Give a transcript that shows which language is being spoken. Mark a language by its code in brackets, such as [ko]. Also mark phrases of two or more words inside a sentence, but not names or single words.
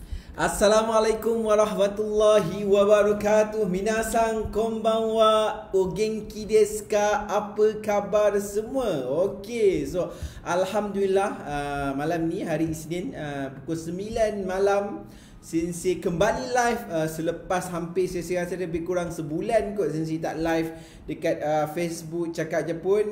[ar] السلام عليكم ورحمة الله وبركاته. [ja] 皆さんこんばんは、お元気ですか? [ms] Apa khabar semua? Okey, so alhamdulillah malam ni hari Isnin pukul 9 malam Sensei kembali live selepas hampir saya rasa lebih kurang sebulan kot Sensei tak live dekat Facebook Cakap Jepun.